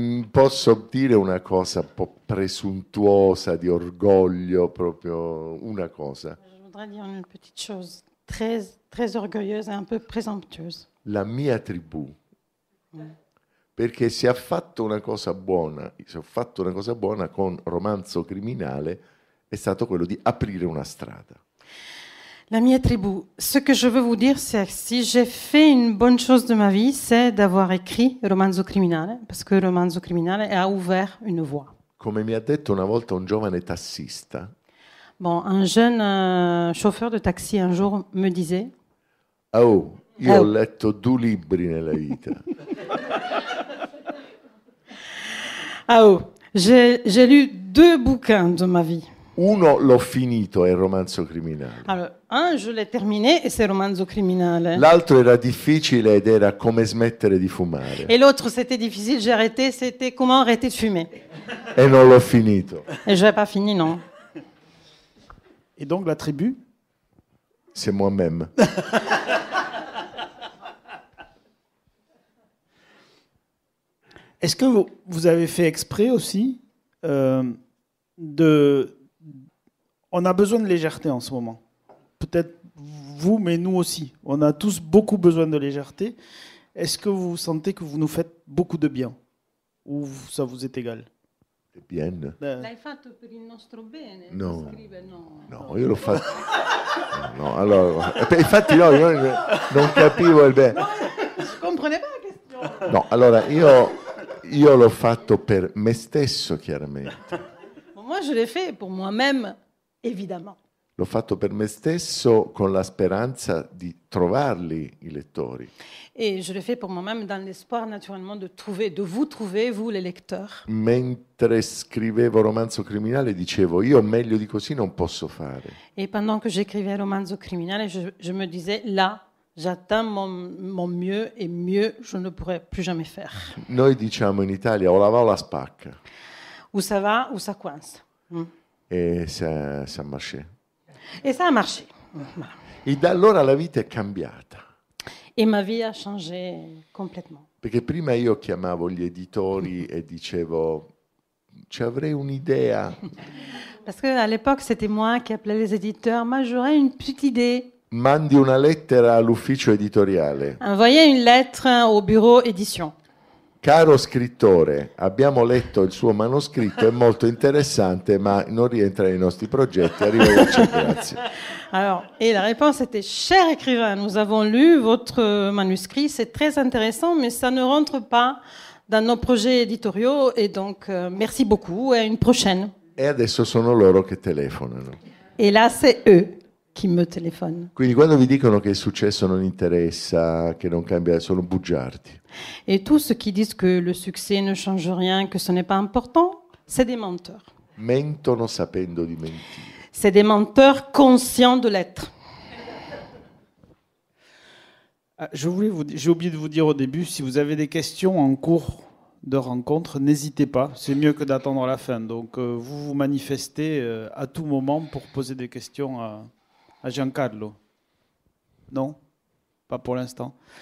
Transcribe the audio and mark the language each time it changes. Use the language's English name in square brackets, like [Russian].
[Italian] Posso dire una cosa un po' presuntuosa, di orgoglio, proprio una cosa. [French] Je voudrais dire une petite chose très orgueilleuse et un peu présomptueuse. [Italian] La mia tribù. Perché se ha fatto una cosa buona, se ho fatto una cosa buona con Romanzo Criminale, è stato quello di aprire una strada. La mia tribu. [French] Ce que je veux vous dire, c'est que si j'ai fait une bonne chose de ma vie, c'est d'avoir écrit Romanzo Criminale, parce que Romanzo Criminale a ouvert une voie. [Italian] Come mi ha detto una volta un giovane tassista, [French] Bon, un jeune chauffeur de taxi un jour me disait [Italian] oh, io ho letto 2 libri nella vita. [French] Ah oh, j'ai lu 2 bouquins de ma vie. [Italian] Uno l'ho finito, è il Romanzo Criminale. [French] Alors, un, je l'ai terminé et c'est Romanzo Criminale. [Italian] L'altro era difficile ed era come smettere di fumare. [French] Et l'autre, c'était difficile, j'ai arrêté, c'était comment arrêter de fumer. [Italian] E non l'ho finito. [French] Et je n'ai pas fini, non. Et donc la tribu? C'est moi-même. Est-ce que vous avez fait exprès aussi On a besoin de légèreté en ce moment. Peut-être vous, mais nous aussi. On a tous beaucoup besoin de légèreté. Est-ce que vous sentez que vous nous faites beaucoup de bien? Ou ça vous est égal? Bien. [Italian] L'hai fatto per il nostro bene? No. Scrive no. No, io l'ho fatto. No, allora, infatti no, io non capivo il bene. [French] Je comprenais pas la question. [Italian] No, allora io l'ho fatto per me stesso, chiaramente. [French] Bon, moi, je l'ai fait pour moi-même, évidemment. [Italian] L'ho fatto per me stesso con la speranza di trovarli i lettori. [French] Et je l'ai fait pour moi-même dans l'espoir, naturellement, de vous trouver, vous, les lecteurs. [Italian] Mentre scrivevo Romanzo Criminale dicevo, io meglio di così non posso fare. [French] Et pendant que j'écrivais Romanzo Criminale, je me disais, là, j'atteins mon mieux, et mieux, je ne pourrai plus jamais faire. [Italian] Noi diciamo in Italia, o la va o la spacca. [French] Ou ça va, ou ça coince. E ça marché. Et ça a marché. Voilà. [Italian] E da allora la vita è cambiata. [French] Et ma vie a changé complètement. [Italian] Perché prima io chiamavo gli editori e dicevo, ci avrei un'idea. [French] Parce qu'à l'époque, c'était moi qui appelais les éditeurs. Moi, j'aurais une petite idée. [Italian] Mandi una lettera all'ufficio editoriale. [French] Envoyez une lettre au bureau édition. [Italian] Caro scrittore, abbiamo letto il suo manoscritto, è molto interessante, ma non rientra nei nostri progetti. Arrivederci, grazie. [French] Alors, et la réponse était, cher écrivain, nous avons lu votre manuscrit, c'est très intéressant, mais ça ne rentre pas dans nos projets éditoriaux, et donc merci beaucoup, et à une prochaine. [Italian] E adesso sono loro che telefonano. [French] Et là, c'est eux qui me téléphonent. [Italian] Quindi quando vi dicono che il successo non interessa, che non cambia, sono bugiardi. [French] Et tous ceux qui disent que le succès ne change rien, que ce n'est pas important, c'est des menteurs. [Italian] Mentono sapendo di mentire. [French] C'est des menteurs conscients de l'être. J'ai oublié de vous dire au début, si vous avez des questions en cours de rencontre, n'hésitez pas. C'est mieux que d'attendre la fin. Donc vous vous manifestez à tout moment pour poser des questions à Giancarlo. Non? Pas pour l'instant.